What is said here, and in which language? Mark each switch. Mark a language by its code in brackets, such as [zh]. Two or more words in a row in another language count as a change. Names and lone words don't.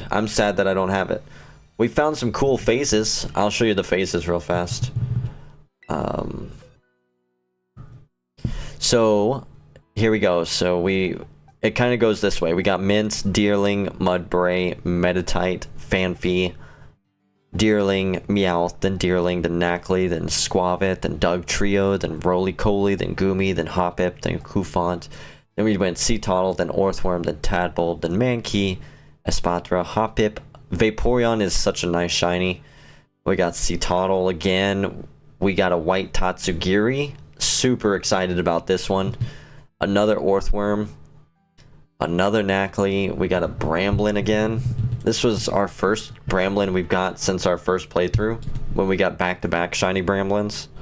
[en] I'm sad that I don't have it. We found some cool phases. I'll show you the phases real fast. So here we go. So it kind of goes this way. We got Mince, Deerling, Mudbray, Meditite, Fanfy, Deerling, Meowth, then Deerling, then Knackley, then Squavit, then Dugtrio, then Roly-Coly, then Goomy, then Hoppip, then Koufant. Then we went Seatottle, then Orthworm, then Tadbulb, then Mankey, Espatra, Hoppip. Vaporeon is such a nice shiny. We got Seatottle again. We got a white Tatsugiri. Super excited about this one. Another Orthworm. Another Knackley. We got a Bramblin again. This was our first Bramblin we've got since our first playthrough, when we got back-to-back shiny Bramblins.